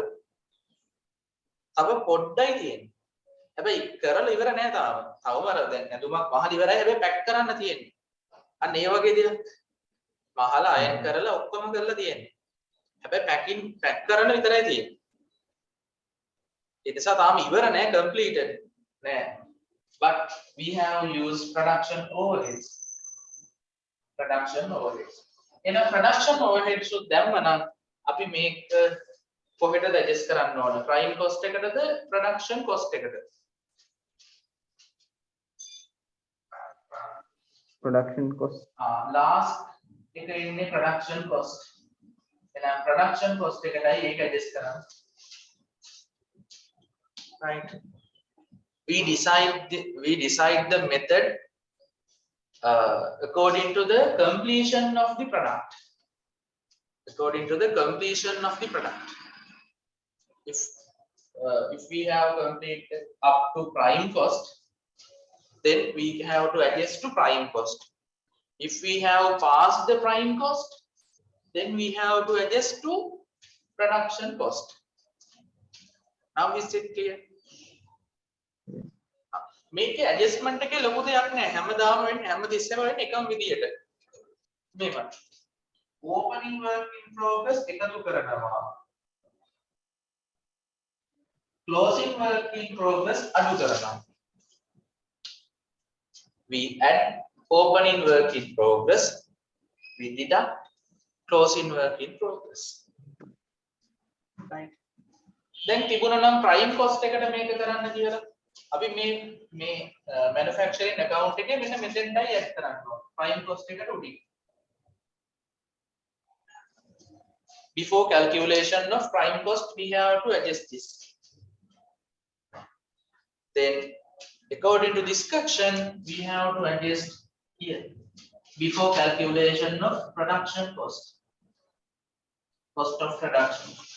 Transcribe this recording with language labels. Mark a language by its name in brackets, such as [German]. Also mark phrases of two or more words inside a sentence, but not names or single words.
[Sinhala] තව පොඩ්ඩයි තියෙන්නේ. හැබැයි කරලා ඉවර නෑ තාම. තවම අර දැන් ඇඳුමක් මහල ඉවරයි හැබැයි පැක් කරන්න තියෙන්නේ. අන්න ඒ වගේ දේවල්. මහල අයන් කරලා ඔක්කොම කරලා තියෙන්නේ. හැබැයි පැක් කරන්න විතරයි තියෙන්නේ. ඒ නිසා තාම ඉවර නෑ completed නෑ. [English] But we have used production overheads. In a production overheads [Sinhala] උත් දැම්ම නම් අපි මේක කොහෙටද adjust කරන්න ඕන? [English] prime cost එකටද production cost එකටද? production cost. [Sinhala] Last එක ඉන්නේ [English] production cost. [Sinhala] එහෙනම් [English] production cost [Sinhala] එකටයි ඒක adjust කරන්න. [English] Right? We decide the method according to the completion of the product. If we have completed up to prime cost, then we have to adjust to prime cost. If we have passed the prime cost, then we have to adjust to production cost. Now is it clear? [Sinhala] මේකේ ඇඩ්ජස්ට්මන්ට් එකේ ලොකු දෙයක් නැහැ. හැමදාම වෙන්නේ හැමතිස්සෙම වෙන්නේ එකම විදියට. මේක. [English] opening work in progress [Sinhala] එකතු කරනවා. [English] closing work in progress [Sinhala] අඩු කරනවා. [English] We add opening work in progress, we deduct closing work in progress. Right? [Sinhala] දැන් තිබුණා නම් [English] prime cost [Sinhala] එකට මේක කරන්න කියලා අපි මේ [English] manufacturing account [Sinhala] එකේ මෙන්න මෙතෙන්ටයි add කරන්න ඕන. [English] prime cost [Sinhala] එකට උඩින්. [English] Before calculation of prime cost, we have to adjust this. Then, according to this section, we have to adjust here. Before calculation of production cost of production.